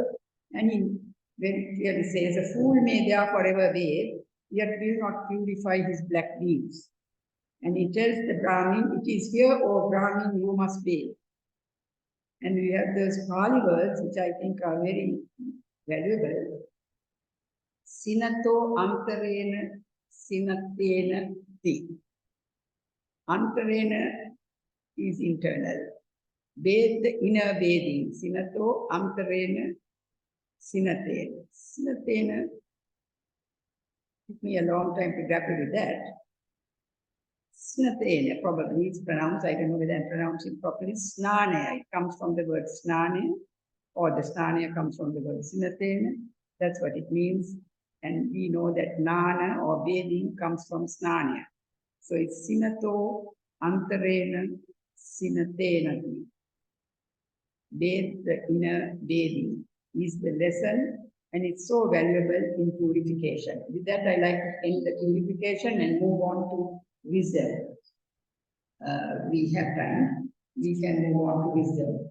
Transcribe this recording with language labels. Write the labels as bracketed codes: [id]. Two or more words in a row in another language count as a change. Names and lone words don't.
[en] And he very clearly says, a fool may there forever bathe, yet will not purify his black deeds. And he tells the Brahmin, it is here, O Brahmin, you must bathe. And we have those Pali words, which I think are very valuable. [pi] Sinato antarena sinatena ti. [en] Antarena is internal. Bathe the inner bathing. [pi] Sinato antarena sinatena. [en] Sinatena took me a long time to grapple with that. Sinatena, probably it's pronounced, I don't know whether I'm pronouncing it properly, snane. It comes from the word snane, or the snane comes from the word sinatena. That's what it means. And we know that nana or bathing comes from snanya. So it's [pi] sinato antarena sinatena. [en] Bathe the inner bathing is the lesson, and it's so valuable in purification. With that, I like to end the purification and move on to wisdom. We have time. We can move on to wisdom.